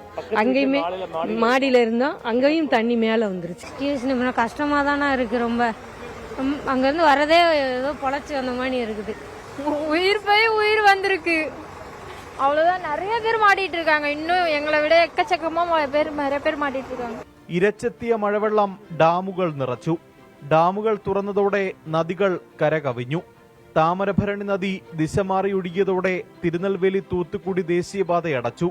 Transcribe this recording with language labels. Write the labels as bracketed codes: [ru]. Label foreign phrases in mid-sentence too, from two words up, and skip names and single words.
[ta] அங்கேயுமே மாடியில் இருந்தோம், அங்கேயும் தண்ணி மேலே வந்துருச்சு. சிச்சுவேஷன் கஷ்டமாக தானே இருக்குது. ரொம்ப அங்கேருந்து வரதே ஏதோ பொழைச்சி வந்த மாதிரி இருக்குது. உயிர் போய் உயிர் வந்திருக்கு, அவ்வளோதான். நிறைய பேர் மாட்டிட்டு இருக்காங்க. இன்னும் எங்களை விட எக்கச்சக்கமாக நிறைய பேர் மாட்டிட்டு இருக்காங்க. [ml] ഇരച്ചെത്തിയ മഴവെള്ളം ഡാമുകൾ നിറച്ചു. ഡാമുകൾ തുറന്നതോടെ നദികൾ കരകവിഞ്ഞു. താമരഭരണി നദി ദിശ മാറി ഒഴുകിയതോടെ തിരുനെൽവേലി തൂത്തുക്കുടി ദേശീയപാത അടച്ചു.